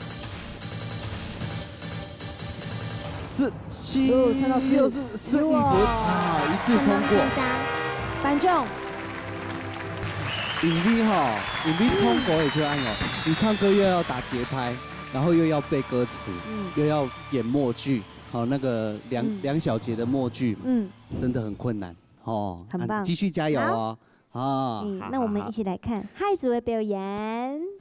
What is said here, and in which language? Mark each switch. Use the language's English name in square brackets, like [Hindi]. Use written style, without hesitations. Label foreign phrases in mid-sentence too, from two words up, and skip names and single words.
[Chinese] 17，陳老師又是15分啊，一致通過。頒獎。因為哈，因為唱歌也可以按哦，你唱歌又要打節拍，然後又要背歌詞，又要演默劇。好，那個兩小節的默劇，真的很困難哦，很棒，繼續加油哦，那我們一起來看下一組嘅表演。